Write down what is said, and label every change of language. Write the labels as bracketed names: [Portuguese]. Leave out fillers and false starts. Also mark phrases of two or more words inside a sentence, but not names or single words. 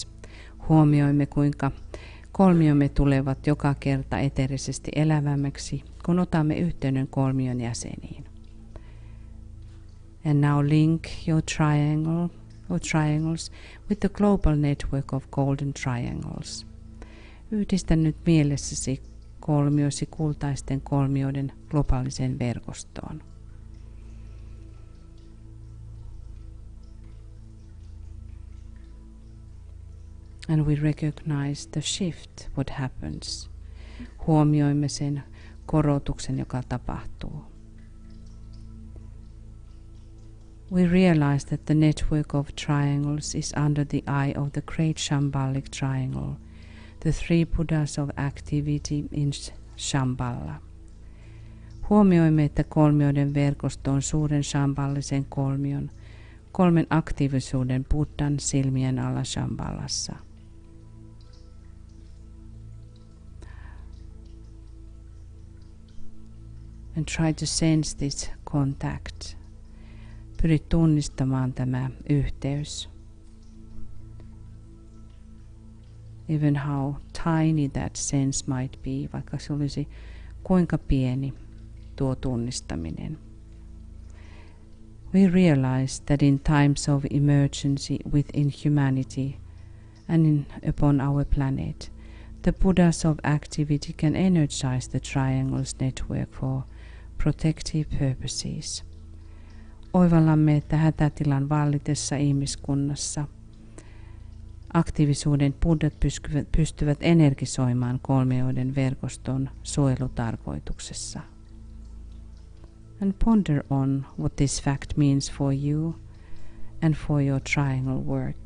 [Finnish] Huomioimme, kuinka kolmiomme tulevat joka kerta eteerisesti elävämmäksi, kun otamme yhteyden kolmion jäseniin. [English] And now link your triangle or triangles with the global network of golden triangles. [Finnish] Yhdistä nyt mielessäsi kolmiosi kultaisten kolmioiden globaaliseen verkostoon. [English] And we recognize the shift, what happens. [Finnish] Huomioimme sen korotuksen, joka tapahtuu. [English] We realize that the network of triangles is under the eye of the great Shambhalic triangle, the three Buddhas of activity in Shambhala. [Finnish] Huomioimme, että kolmioiden verkosto on suuren shambhallisen kolmion, kolmen aktiivisuuden Buddhan silmien alla Shambhalassa. [English] And try to sense this contact. [Finnish] Pyri tunnistamaan tämä yhteys. [English] Even how tiny that sense might be, [Finnish] vaikka se olisi kuinka pieni tuo tunnistaminen. [English] We realize that in times of emergency within humanity and upon our planet, the Buddhas of activity can energize the triangles network for protective purposes. [Finnish] Oivallamme, että hätätilan vallitessa ihmiskunnassa aktiivisuuden buddhat pystyvät energisoimaan kolmioiden verkoston suojelutarkoituksessa. [English] And ponder on what this fact means for you and for your triangle work.